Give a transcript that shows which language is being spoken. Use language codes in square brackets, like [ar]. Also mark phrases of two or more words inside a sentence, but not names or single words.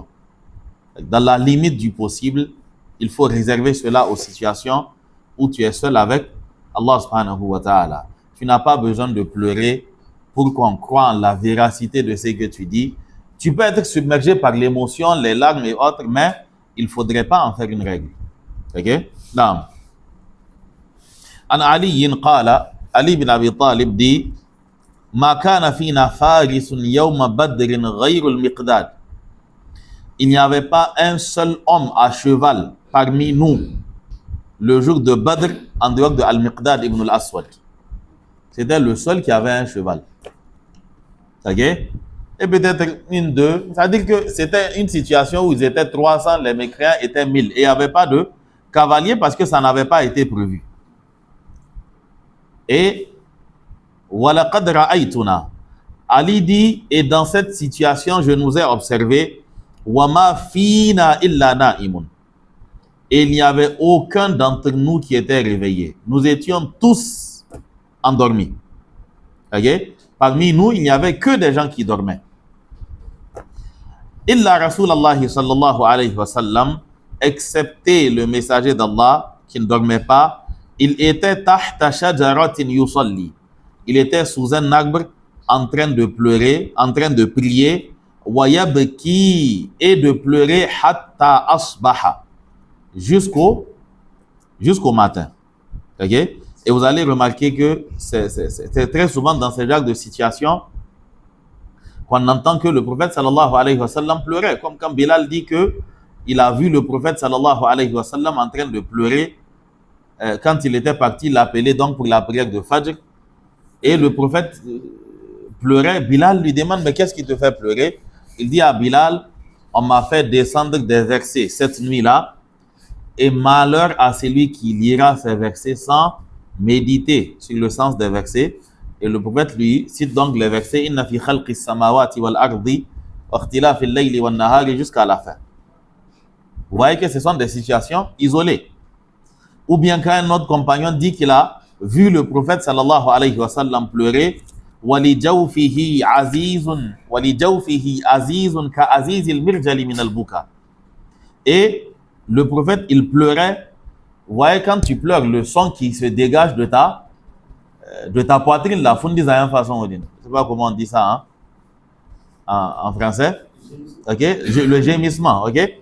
[fr] Dans la limite du possible, il faut réserver cela aux situations où tu es seul avec Allah [ar] سبحانه وتعالى. [fr] Tu n'as pas besoin de pleurer pour qu'on croie en la véracité de ce que tu dis. Tu peux être submergé par l'émotion, les larmes et autres, mais il ne faudrait pas en faire une règle. Ok? Non. [ar] عن علي قال, Ali bin Abi Talib dit, ما كان فينا فارس يوم بدر غير المقداد. [fr] Il n'y avait pas un seul homme à cheval parmi nous le jour de Badr en dehors de Al-Miqdad ibn al-Aswad. C'était le seul qui avait un cheval. Ok? Et peut-être une, deux. C'est-à-dire que c'était une situation où ils étaient 300, les mécréants étaient 1000. Et il n'y avait pas de cavalier parce que ça n'avait pas été prévu. [ar] Et وَلَقَدْ رَأَيْتُنَا. [fr] Ali dit, et dans cette situation, je nous ai observé, [ar] وَمَا فِينَا إِلَّا نَائِمٌ. [fr] Et il n'y avait aucun d'entre nous qui était réveillé. Nous étions tous endormis. Ok? Parmi nous, il n'y avait que des gens qui dormaient. [ar] إلا رسول الله صلى الله عليه وسلم, [fr] excepté le messager d'Allah qui ne dormait pas, il était [ar] تحت شجرة يصلي. [fr] Il était sous un arbre en train de pleurer, en train de prier, [ar] ويبكي, [fr] et de pleurer [ar] حتى أصبح, [fr] jusqu'au matin. Ok? Et vous allez remarquer que c'est très souvent dans ce genre de situation qu'on entend que le prophète [ar] صلى الله عليه وسلم [fr] pleurait. Comme quand Bilal dit qu'il a vu le prophète [ar] صلى الله عليه وسلم [fr] en train de pleurer quand il était parti l'appeler donc pour la prière de Fajr. Et le prophète pleurait. Bilal lui demande, mais qu'est-ce qui te fait pleurer? Il dit à Bilal, on m'a fait descendre des versets cette nuit-là, et malheur à celui qui lira ces versets sans méditer sur le sens des versets. Et le prophète lui cite donc les versets [ar] إن في خلق السماوات والأرض واختلاف الليل والنهار [fr] jusqu'à la fin. Vous voyez que ce sont des situations isolées. Ou bien quand un autre compagnon dit qu'il a vu le prophète [ar] صلى الله عليه وسلم [fr] pleurer [ar] ولجوفه أزيز كأزيز المرجل من البكاء. [fr] Et le prophète, il pleurait. Vous voyez, quand tu pleures, le son qui se dégage de ta poitrine, la fondis à une façon. Je ne sais pas comment on dit ça en français. Ok? Le gémissement. Ok?